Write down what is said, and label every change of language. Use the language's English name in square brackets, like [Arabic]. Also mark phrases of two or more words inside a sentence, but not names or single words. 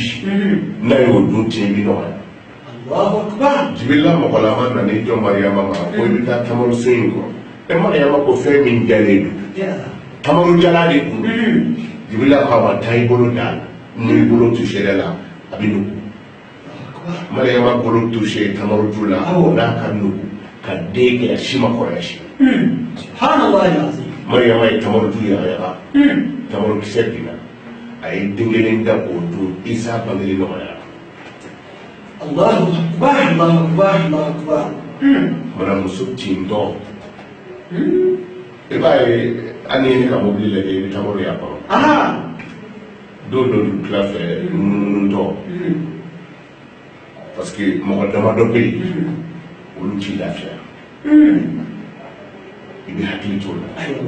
[Bambara] n'a y'o dun tin bi nɔgɔya jibirila mɔgɔlama nana i jɔ mariyama ma ko i bɛ taa tamaro so in kɔrɔ e mariyama ko fɛn min jalen don tamaro jala de kun jibirila ko a ma taa i bolo da la n'i bolo tu sɛnɛ la a bɛ nugu Mariama bolo touché tamaru jula n'a ka nugu ka den kɛ si ma kɔrɔya [Arabic] سبحان الله العظيم. [Bambara] Mariama ye tamaru ju yɛrɛ tamaru kisɛ binna a ye den kelen da k'o dun Isa bangeli nɔgɔyara. [Arabic] الله أكبر، الله أكبر، الله أكبر. [Bambara] Mana muso tintɔ i b'a ye hali ni ka mobili lajɛ i bɛ tamaru y'a kɔrɔ. Don dɔ du tila fɛ nununtɔ [French] parce que [Bambara] mɔgɔ damadɔ bɛ yen olu t'i lafiya i bɛ hakili t'o la.